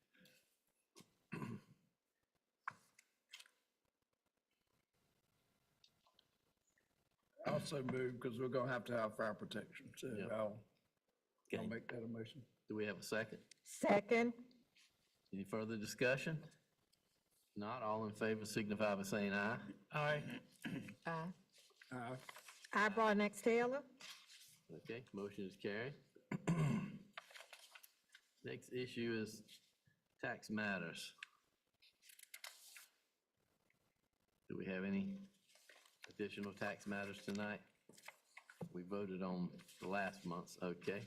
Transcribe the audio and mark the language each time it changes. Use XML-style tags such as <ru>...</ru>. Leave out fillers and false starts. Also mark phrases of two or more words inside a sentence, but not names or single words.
<en>I also move, because we're gonna have to have fire protection, so Yeah. I'll Okay. make that a motion. Do we have a second? Second. Any further discussion? Not, all in favor signify by saying aye. Aye. Aye. Aye. I, Broadnax Taylor. Okay, motion is carried. Next issue is tax matters. Do we have any additional tax matters tonight? We voted on the last month's, okay.</en>